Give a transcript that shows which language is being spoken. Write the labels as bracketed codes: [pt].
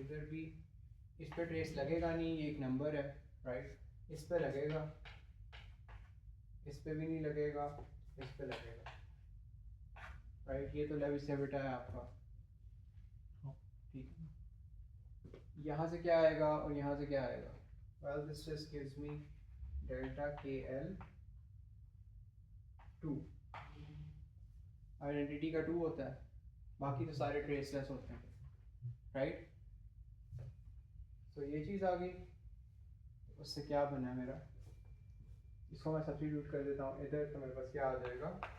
[hi] इधर भी इस पर ट्रेस लगेगा नहीं, ये एक नंबर है, राइट? इस पे लगेगा, इस पे भी नहीं लगेगा, इस पे लगेगा, राइट? ये तो लेविसेविटा है आपका, ठीक है. यहाँ से क्या आएगा और यहाँ से क्या आएगा? [en] Well, this just gives me delta KL 2. [hi] Identity का 2 होता है, बाकी तो सारे ट्रेसलेस होते हैं, राइट? तो ये चीज़ आ गई. उससे क्या बना मेरा? इसको मैं सब्स्टिट्यूट कर देता हूँ इधर, तो मेरे पास क्या आ जाएगा?